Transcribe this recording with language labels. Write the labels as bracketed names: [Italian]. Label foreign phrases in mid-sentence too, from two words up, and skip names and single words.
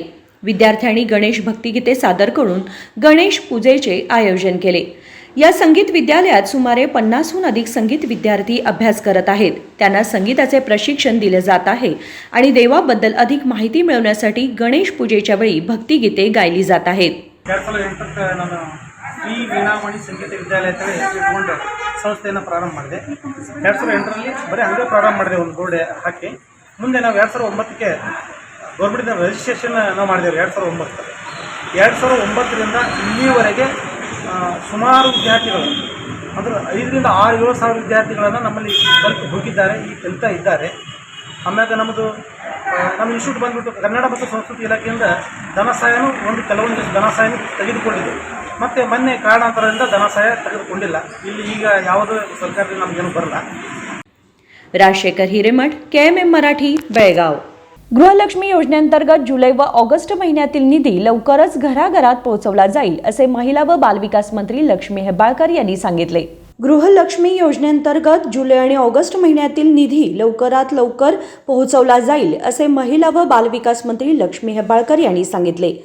[Marathi] विद्यार्थ्यांनी गणेश भक्तिगीते सादर करून गणेश पूजेचे आयोजन केले. या संगीत विद्यालयात सुमारे 50हून अधिक संगीत विद्यार्थी अभ्यास करत आहेत. त्यांना संगीताचे प्रशिक्षण दिले जात आहे आणि देवाबद्दल अधिक माहिती मिळवण्यासाठी गणेश पूजेच्या वेळी भक्तिगीते गायली जात आहेत. [Kannada] 2008 ನಾನು ಶ್ರೀ ವೀಣಾವಾಣಿ ಸಂಗೀತ ವಿದ್ಯಾಲಯದಲ್ಲಿ ಇಟ್ಕೊಂಡು ಸಂಸ್ಥೆಯನ್ನು ಪ್ರಾರಂಭ ಮಾಡಿದೆ. 2008ರಲ್ಲಿ ಬರೀ ಹಂಗೆ ಪ್ರಾರಂಭ ಮಾಡಿದೆ, ಒಂದು ಬೋರ್ಡ್ ಹಾಕಿ. ಮುಂದೆ ನಾವು 2009ಕ್ಕೆ ಗೌರ್ಮೆಂಟಿಂದ ರಿಜಿಸ್ಟ್ರೇಷನ್ ನಾವು ಮಾಡಿದ್ದೇವೆ. 2009ರಿಂದ ಇಲ್ಲಿವರೆಗೆ ಸುಮಾರು ವಿದ್ಯಾರ್ಥಿಗಳು ಅಂದರೆ 5ರಿಂದ 6-7 ಸಾವಿರ ವಿದ್ಯಾರ್ಥಿಗಳನ್ನು ನಮ್ಮಲ್ಲಿ ಹೋಗಿದ್ದಾರೆ, ಈಗ ಕಲಿತಾ ಇದ್ದಾರೆ. ಆಮ್ಯಾಗ ನಮ್ಮ ಇನ್ಸ್ಟಿಟ್ಯೂಟ್ ಬಂದ್ಬಿಟ್ಟು ಕನ್ನಡ ಮತ್ತು ಸಂಸ್ಕೃತಿ ಇಲಾಖೆಯಿಂದ ಧನ ಸಹಾಯನೂ ಕೆಲವೊಂದು ಧನ ಸಹಾಯನೂ ತೆಗೆದುಕೊಂಡಿದೆ. ಮತ್ತು ಮೊನ್ನೆ ಕಾರಣಾಂತರದಿಂದ ಧನ ಸಹಾಯ ತೆಗೆದುಕೊಂಡಿಲ್ಲ. ಇಲ್ಲಿ ಈಗ ಯಾವುದೋ ಸರ್ಕಾರದಿಂದ ನಮಗೇನು ಬರಲ್ಲ. [Marathi] राजशेखर हिरेमठ, KMM मराठी, बेळगाव. गृहलक्ष्मी योजनेअंतर्गत जुलै व ऑगस्ट महिन्यातील निधी लवकरच घराघरात पोहोचवला जाईल, असे महिला व बालविकास मंत्री लक्ष्मी हेब्बाळकर यांनी सांगितले. गृहलक्ष्मी योजनेअंतर्गत जुलै आणि ऑगस्ट महिन्यातील निधी लवकरात लवकर पोहोचवला जाईल, असे महिला व बालविकास मंत्री लक्ष्मी हेब्बाळकर यांनी सांगितले.